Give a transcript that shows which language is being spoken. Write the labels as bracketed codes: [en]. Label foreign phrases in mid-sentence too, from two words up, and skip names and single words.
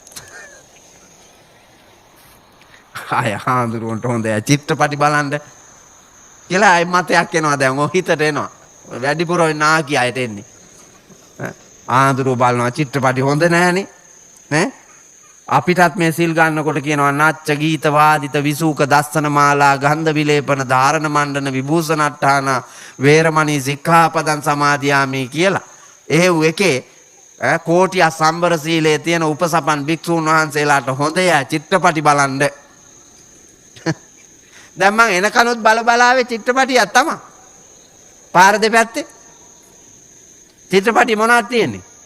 [si] ආය හාඳුරුවන්ට හොඳයි චිත්‍රපටි බලන්න කියලා අය මතයක් එනවා දැන් ඔය හිතට එනවා. වැඩිපුර ඔය නාකි අයට එන්නේ. ආඳුරුව බලනවා චිත්‍රපටි හොඳ නැහනේ. නේ? අපිටත් මේ සිල් ගන්නකොට කියනවා [pi] නාච්ච ගීත වාදිත විසූක දස්සන මාලා ගන්ධ විලේපන ධාරණ මණ්ඩන විභූෂණට්ඨාන වේරමණී සික්ඛාපදං සමාදියාමි කියලා. [si] එහෙව් එකේ කෝටිය සම්බර සීලයේ තියෙන උපසපන් භික්ෂුන් වහන්සේලාට හොඳය චිත්‍රපටි බලන්න. දැන් මං එනකනුත් බලාවේ චිත්‍රපටියක් තමයි. පාර දෙපැත්තේ චිත්‍රපටි මොනවද තියෙන්නේ?